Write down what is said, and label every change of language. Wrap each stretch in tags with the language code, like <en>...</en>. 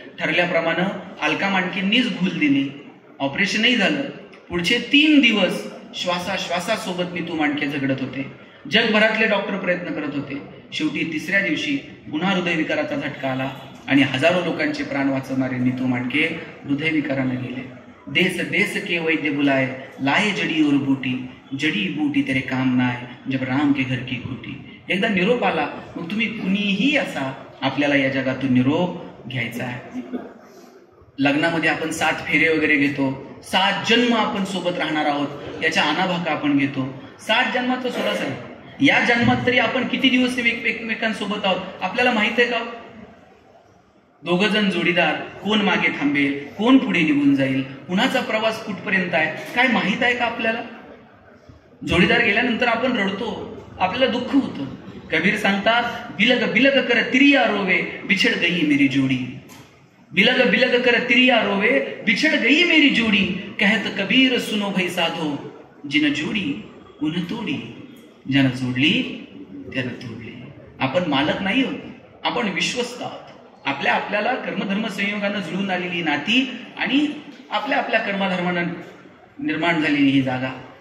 <mr>ठरल्याप्रमाणे अलका मांडकेंनीच भूल दिली. ऑपरेशनही झालं. पुढचे 3 दिवस श्वासासोबत नीतू मांडके झगडत होते. जगभरातले डॉक्टर प्रयत्न करत होते. शेवटी 3ऱ्या दिवशी पुन्हा हृदयविकाराचा झटका आला आणि हजारो लोकांचे प्राण वाचवणारे नीतू मांडके हृदयविकाराने गेले.</mr> <hi>देश देश के वैद्य बुलाए, लाए जड़ी और बूटी, जड़ी बूटी तेरे काम ना आए, जब राम के घर की खूटी.</hi> <mr>एकदा निरोप आला, मग तुम्ही कुणीही असा, आपल्याला या जगातून निरोप घ्यायचा आहे. लग्नामध्ये आपण 7 फेरे वगैरे घेतो. 7 जन्म आपण सोबत राहणार आहोत याच्या अनाभाका आपण घेतो. 7 जन्माचा सोडाच आहे. या जन्मात तरी आपण किती दिवस एकमेकांसोबत आहोत आपल्याला माहित आहे का? 2 जण जोडीदार, कोण मागे थांबेल, कोण पुढे निघून जाईल, कुणाचा प्रवास कुठपर्यंत आहे, काय माहित आहे का आपल्याला? जोडीदार गेल्यानंतर आपण रडतो, आपल्याला दुःख होतं. कबीर सांगतात,</mr> <hi>बिलग बिलग कर तिरिया रोवे, बिछड़ गई मेरी जोड़ी. बिलग बिलग कर तिरिया रोवे, बिछड़ गई मेरी जोड़ी. कहत कबीर सुनो भाई साधो, जिन जोडी उन तोडी.</hi> <mr>ज्यानं जोडली त्यानं तोडली. आपण मालक नाही आहोत, आपण विश्वस्त आहोत. आपल्याला कर्मधर्म संयोगानं जुळून आलेली नाती आणि आपल्या कर्मधर्मानं निर्माण झालेली ही जागा.</mr>